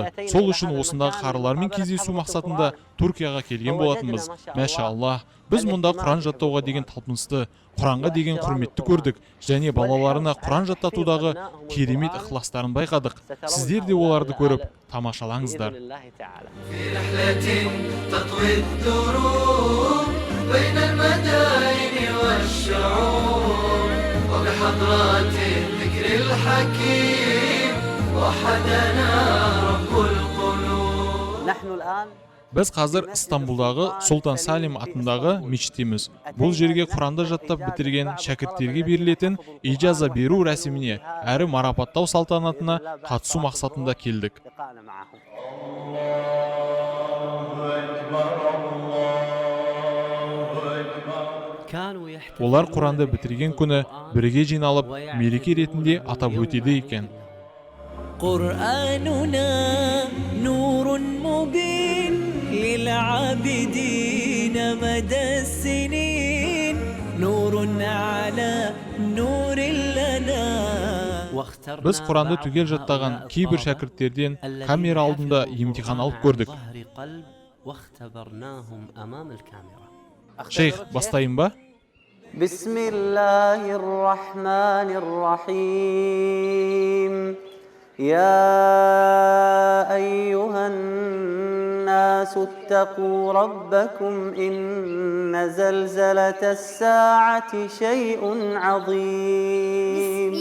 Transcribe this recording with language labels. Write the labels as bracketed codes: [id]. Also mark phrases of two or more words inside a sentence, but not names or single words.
[kk] Сол үшін осындағы қарылармен кездесу мақсатында Түркияға келген болатынбыз. Мәшаллах, біз мұнда Құран жаттауға деген талпынысты, Құранға деген құрметті көрдік, және балаларына Құран жаттатудағы керемет ықыластарын байқадық. Сіздер де оларды көріп тамашалаңыздар. [ar] بين المدائن والشعوب وبحضرات الذكر الحكيم وحدنا رب القلوب. نحن الآن [kk] Біз қазір Стамбулдағы Сұлтан Салим атындағы мешіттеміз. Бұл жерге Құранды жаттап бітірген шәкірттерге берілетін ижаза беру рәсіміне әрі марапаттау салтанатына қатысу мақсатында келдік. Олар Құранды бітірген күні бірге жиналып, мереке ретінде атап өтеді екен. [ar] قرآننا نور مبين للعابدين مدى السنين نور على نور لنا. [kk] Біз Құранды түгел жаттаған кейбір шәкірттерден камера алдында емтихан алып көрдік. [ar] واختبرناهم أمام الكاميرا. [kk] Шейх, бастайын ба? [ar] بسم الله الرحمن الرحيم يا أيها الناس اتقوا ربكم إن زلزلة الساعة شيء عظيم.